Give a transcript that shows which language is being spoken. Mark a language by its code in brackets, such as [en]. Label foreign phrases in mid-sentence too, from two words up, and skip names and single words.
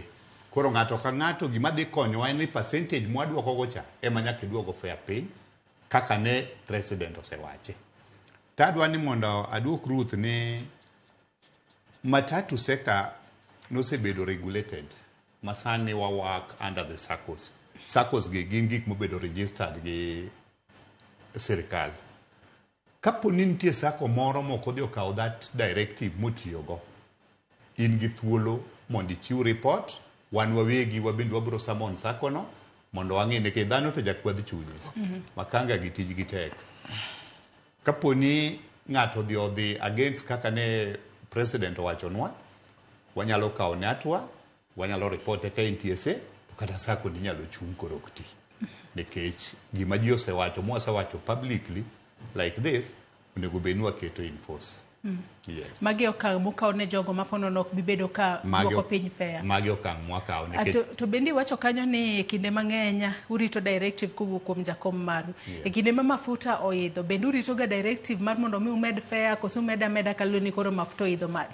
[luo] Koro ng'ato ka ng'ato gima dhi konyowa ni percentage mwaduoko go cha ema nyaka duogo fare piny kaka ne president osewache. Tadwa ni mondo aduok Ruth ni matatu sector nosebedo regulated masani wa [en] work under the SACCOs. [luo] SACCOs gi gin gik mobedo registered gi sirikal. Kapo ni nitie SACCO moro moko dhi okawo [en] that directive [luo] motiyogo, in gi thuolo mondo ichiw report, wan wawegi wabende wabiro summon SACCO no mondo wang'e ni dhano to jakwadh chunye. Makanga gi tijgi tek. Kapo ni ng'ato odhi against kaka ne president owachonwa, wanyalo kawo ne atwa, wanyalo reporte ka NTSA, kata SACCO ni nyalo chung' koro ok ti. Nikech gima ji osewacho, mosewacho [en] publicly like this, [luo] onego bed ni waketo [en] in force. [luo] Yes. Magi okang' mokaw ne jogo maponono ok bibedo ka duoko piny fare. Magi okang' mwakaw to bende wacho kanyo ni kinde mang'eny urito directive kowuok kuom jakom maru. E kinde ma mafuta oidho bende urito ga directive mar mondo mi umed fare koso umeda kaluwo ni koro mafuta oidho malo.